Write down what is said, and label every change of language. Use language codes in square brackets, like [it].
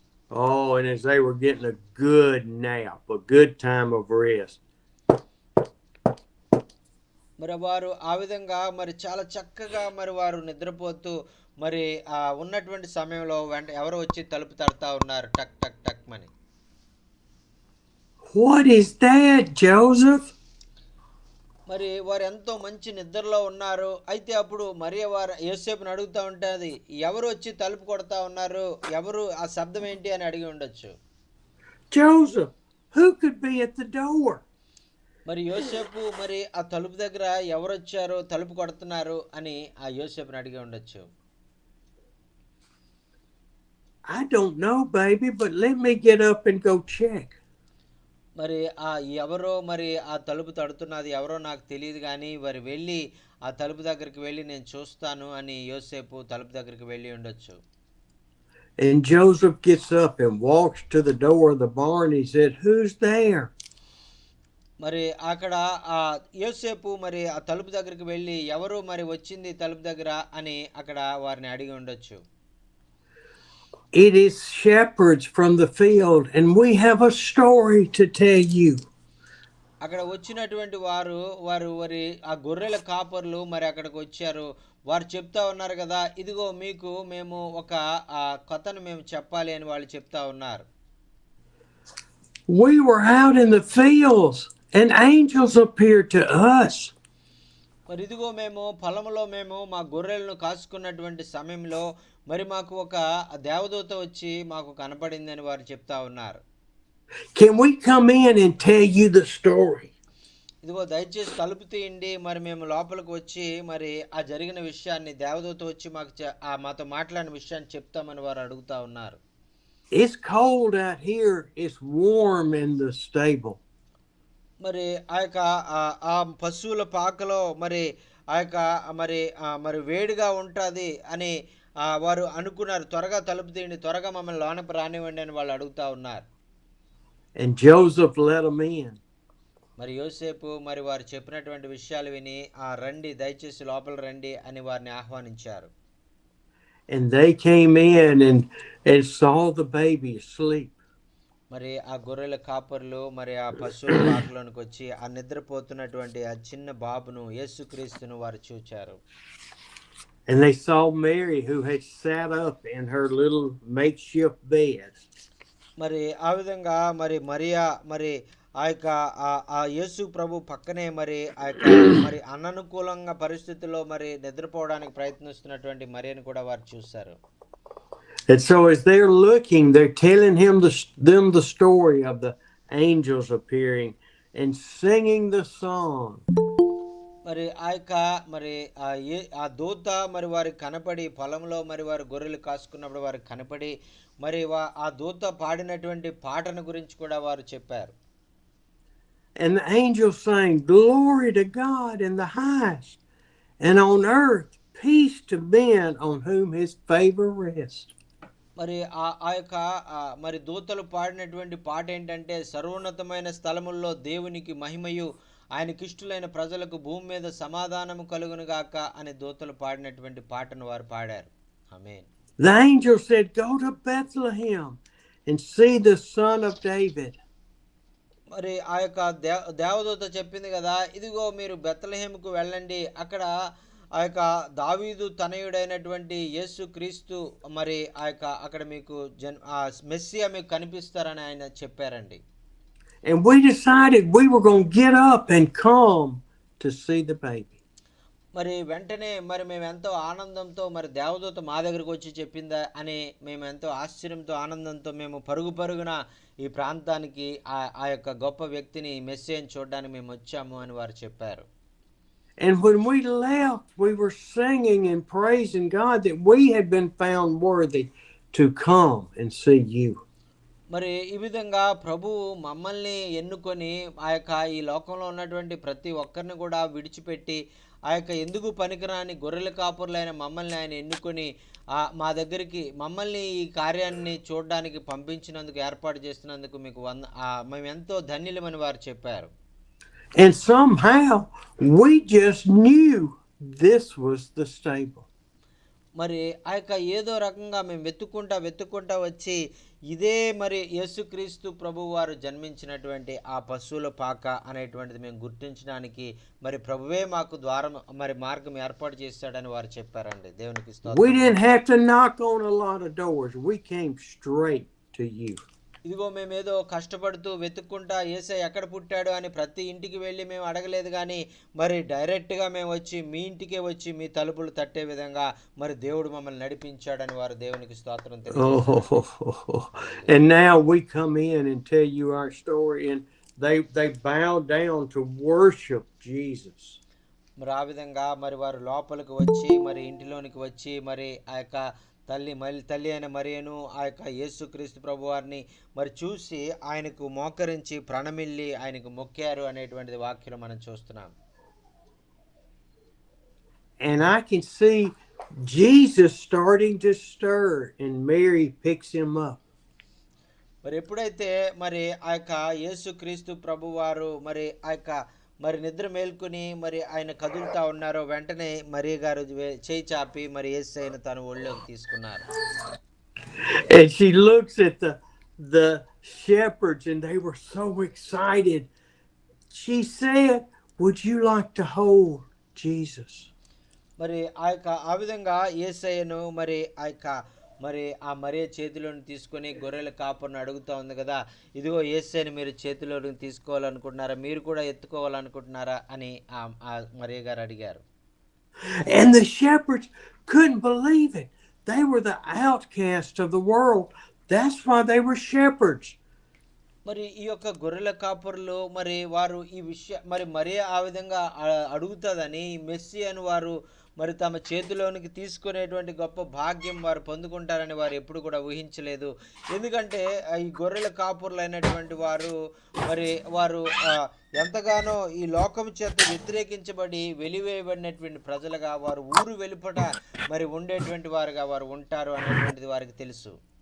[en] Oh, and as they were getting a good nap, a good time of rest, [te] మరి వారు ఆ విధంగా మరి చాలా చక్కగా మరి వారు నిద్రపోతూ మరి ఉన్నటువంటి సమయంలో వెంట ఎవరో వచ్చి తలుపు తడతా ఉన్నారు, టక్ టక్ టక్ మని. [en] what is that, Joseph? [te] మరి వారు ఎంతో మంచి నిద్రలో ఉన్నారు. అయితే అప్పుడు మరియ వారు యోసేపుని అడుగుతూ ఉంటుంది, ఎవరు వచ్చి తలుపు కొడతా ఉన్నారు, ఎవరు, ఆ శబ్దం ఏంటి అని అడిగి ఉండొచ్చు. [en] Joseph, who could be at the door? [te] మరి యోసేపు మరి ఆ తలుపు దగ్గర ఎవరు వచ్చారో, తలుపు కొడుతున్నారు అని ఆ యోసేపుని అడిగి ఉండొచ్చు. [en] I don't know, baby, but let me get up and go check. [te] మరి ఎవరో మరి ఆ తలుపు తడుతున్నది ఎవరో నాకు తెలియదు, కానీ మరి వెళ్ళి ఆ తలుపు దగ్గరికి వెళ్ళి నేను చూస్తాను అని యోసేపు తలుపు దగ్గరికి వెళ్ళి ఉండొచ్చు. [en] And Joseph gets up and walks to the door of the barn. He said, "Who's there?" [te] మరి అక్కడ ఆ యోసేపు మరి ఆ తలుపు దగ్గరికి వెళ్ళి ఎవరు మరి వచ్చింది తలుపు దగ్గర అని అక్కడ వారిని అడిగి ఉండొచ్చు. [en] It is shepherds from the field, and we have a story to tell you. [te] అక్కడ వచ్చినటువంటి వారు వారి ఆ గొర్రెల కాపర్లు మరి అక్కడికి వచ్చారు. వారు చెప్తా ఉన్నారు కదా, ఇదిగో మీకు మేము ఒక కథను మేము చెప్పాలి అని వాళ్ళు చెప్తా ఉన్నారు. [en] We were out in the fields, and angels appeared to us. [te] మరి ఇదిగో మేము పొలంలో మేము మా గొర్రెలను కాసుకున్నటువంటి సమయంలో మరి మాకు ఒక దేవదూత వచ్చి మాకు కనపడిందని వారు చెప్తా ఉన్నారు. [en] Can we come in and tell you the story? [te] ఇదిగో దయచేసి తలుపు తీయండి, మరి మేము లోపలికి వచ్చి మరి ఆ జరిగిన విషయాన్ని, దేవదూత వచ్చి మాతో మాట్లాడిన విషయాన్ని చెప్తామని వారు అడుగుతా ఉన్నారు. [en] It's cold out here. It's warm in the stable. [te] మరి ఆ యొక్క ఆ పశువుల పాకలో మరి ఆ యొక్క మరి వేడిగా ఉంటుంది అని వారు అనుకున్నారు. త్వరగా తలుపు తీయండి, త్వరగా మమ్మల్ని లోనకు రానివ్వండి అని వాళ్ళు అడుగుతా ఉన్నారు. [en] And Joseph let them in. [te] మరి యోసేపు మరి వారు చెప్పినటువంటి విషయాలు విని రండి, దయచేసి లోపల రండి అని వారిని ఆహ్వానించారు. [en] And they came in and saw the baby asleep. [te] మరి ఆ గొర్రెల కాపర్లు మరి ఆ పశువుల పాకలోనికి వచ్చి ఆ నిద్రపోతున్నటువంటి ఆ చిన్న బాబును, యేసుక్రీస్తును వారు చూచారు. [en] And they saw Mary, who had sat up in her little makeshift bed. [te] మరి ఆ విధంగా మరి మరియా మరి ఆ యొక్క ఆ యేసు ప్రభు పక్కనే మరి ఆ యొక్క మరి అననుకూలంగా పరిస్థితుల్లో మరి నిద్రపోవడానికి ప్రయత్నిస్తున్నటువంటి మరియను కూడా వారు చూశారు. [en] And so as they're looking, they're telling them the story of the angels appearing and singing the song. [te] మరి ఆ యొక్క మరి ఆ దూత మరి వారికి కనపడి, పొలంలో మరి వారు గొర్రెలు కాసుకున్నప్పుడు వారికి కనపడి మరి ఆ దూత పాడినటువంటి పాటను గురించి కూడా వారు చెప్పారు. [en] And the angels sang, "Glory to God in the highest, and on earth peace to men on whom his favor rests." [te] మరి ఆ యొక్క మరి దూతలు పాడినటువంటి పాట ఏంటంటే, సర్వోన్నతమైన స్థలముల్లో దేవునికి మహిమయు, ఆయనకిష్టులైన ప్రజలకు భూమి మీద సమాధానము కలుగును గాక అని దూతలు పాడినటువంటి పాటను వారు పాడారు. ఆమేన్. [en] The angel said, "Go to Bethlehem and see the son of David." [te] మరి ఆ యొక్క దేవదూత చెప్పింది కదా, ఇదిగో మీరు బెత్లెహేముకు వెళ్ళండి, అక్కడ ఆ యొక్క దావీదు తనయుడైనటువంటి యేసు క్రీస్తు మరి ఆ యొక్క అక్కడ మీకు మెస్సియా మీకు కనిపిస్తారని ఆయన చెప్పారండి. [en] And we decided we were going to get up and come to see the baby. [te] మరి వెంటనే మరి మేము ఎంతో ఆనందంతో, మరి దేవదూత మా దగ్గరకు వచ్చి చెప్పిందా అని మేము ఎంతో ఆశ్చర్యంతో ఆనందంతో మేము పరుగున ఈ ప్రాంతానికి ఆ యొక్క గొప్ప వ్యక్తిని, మెస్సియాని చూడడానికి మేము వచ్చాము అని వారు చెప్పారు. [en] And when we left, we were singing and praising God that we had been found worthy to come and see you. [te] మరి ఈ విధంగా ప్రభువు మమ్మల్ని ఎన్నుకొని ఆ యొక్క ఈ లోకంలో ఉన్నటువంటి ప్రతి ఒక్కరిని కూడా విడిచిపెట్టి ఆ యొక్క ఎందుకు పనికిరాని గొర్రెల కాపురులైన మమ్మల్ని ఆయన ఎన్నుకొని మా దగ్గరికి మమ్మల్ని ఈ కార్యాన్ని చూడడానికి పంపించినందుకు, ఏర్పాటు చేస్తున్నందుకు మీకు మేము ఎంతో ధన్యులమని వారు చెప్పారు. [en] And somehow we just knew this was the stable. [te] మరి ఆ యొక్క ఏదో రకంగా మేము వెతుక్కుంటా వచ్చి ఇదే మరి యేసుక్రీస్తు ప్రభు వారు జన్మించినటువంటి ఆ పశువుల పాక అనేటువంటిది మేము గుర్తించడానికి మరి ప్రభువే మాకు ద్వారం మరి మార్గం ఏర్పాటు చేశాడని వారు చెప్పారండి. దేవునికి స్తోత్రం. [en] We didn't have to knock on a lot of doors. We came straight to you. [te] ఇదిగో మేమేదో కష్టపడుతూ వెతుక్కుంటా యేసయ్య ఎక్కడ పుట్టాడు అని ప్రతి ఇంటికి వెళ్ళి మేము అడగలేదు, కానీ మరి డైరెక్ట్గా మేము వచ్చి మీ ఇంటికే వచ్చి మీ తలుపులు తట్టే విధంగా మరి దేవుడు మమ్మల్ని నడిపించాడని వారు దేవునికి స్తోత్రం తెలియజేశారు. [en] And now we come in and tell you our story, and they bow down to worship Jesus. [te] మరి ఆ విధంగా మరి వారు లోపలికి వచ్చి మరి ఇంటిలోనికి వచ్చి మరి ఆ యొక్క తల్లి అయిన మరియను ఆ యొక్క యేసుక్రీస్తు ప్రభు వారిని మరి చూసి ఆయనకు మోకరించి ప్రణమిల్లి ఆయనకు మొక్కారు అనేటువంటిది వాక్యం మనం చూస్తున్నాం. [en] And I can see Jesus starting to stir and Mary picks him up. [te] మరి ఎప్పుడైతే మరి ఆ యొక్క యేసుక్రీస్తు ప్రభు వారు మరి ఆ యొక్క మరి నిద్ర మేల్కొని మరి ఆయన కదులుతా ఉన్నారో వెంటనే మరియ గారు చేయి చాపి మరి యేసయ్యను తన ఒళ్ళోకి తీసుకున్నారు. [en] And she looks at the shepherds and they were so excited. She said, "Would you like to hold Jesus?" [te] మరి ఆ విధంగా యేసయ్యను మరి ఆ మరియ చేతిలోని తీసుకొని గొర్రెల కాపురను అడుగుతా ఉంది కదా, ఇదిగో యేసయ్యను మీరు చేతిలోని తీసుకోవాలనుకుంటున్నారా, మీరు కూడా ఎత్తుకోవాలనుకుంటున్నారా అని ఆ మరియ గారు అడిగారు. [en] And the shepherds couldn't believe it. They were the outcasts of the world. That's why they were shepherds. [te] మరి ఈ యొక్క గొర్రెల కాపురులు మరి వారు ఈ మరి మరియ ఆ విధంగా అడుగుతుందని మెస్సియాను వారు మరి తమ చేతిలోనికి తీసుకునేటువంటి గొప్ప భాగ్యం వారు పొందుకుంటారని వారు ఎప్పుడు కూడా ఊహించలేదు. ఎందుకంటే ఈ గొర్రెల కాపురులైనటువంటి వారు ఎంతగానో ఈ లోకం చేత వ్యతిరేకించబడి వెలివేయబడినటువంటి ప్రజలుగా వారు ఊరు వెలుపట మరి ఉండేటువంటి వారుగా వారు ఉంటారు అనేటువంటిది వారికి తెలుసు.